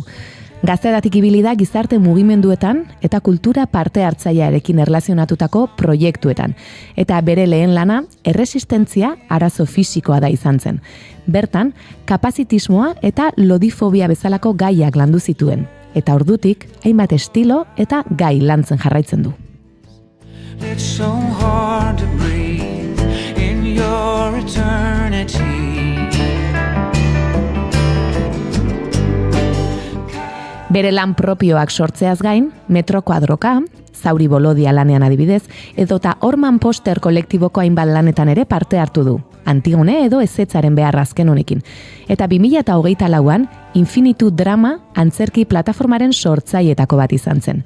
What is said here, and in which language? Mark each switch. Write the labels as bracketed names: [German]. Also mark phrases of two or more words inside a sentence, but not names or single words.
[Basque] Gaztetatik ibili da gizarte mugimenduetan eta kultura parte hartzailearekin erlazionatutako proiektuetan. Eta bere lehen lana, erresistentzia arazo fisikoa da izan zen. Bertan, kapazitismoa eta lodifobia bezalako gaiak landu zituen. Eta ordutik, hainbat estilo eta gai lantzen jarraitzen du. [English] It's so hard to breathe in your eternity. [Basque] Bere lan propioak sortzeaz gain, Metro Kuadroka, Zauri Bolodia lanean adibidez, edota Orman Poster kolektiboko hainbat lanetan ere parte hartu du. Antigone edo ezetzaren beharra azken honekin. Eta 2024an Infinitu Drama antzerki plataformaren sortzailetako bat izan zen.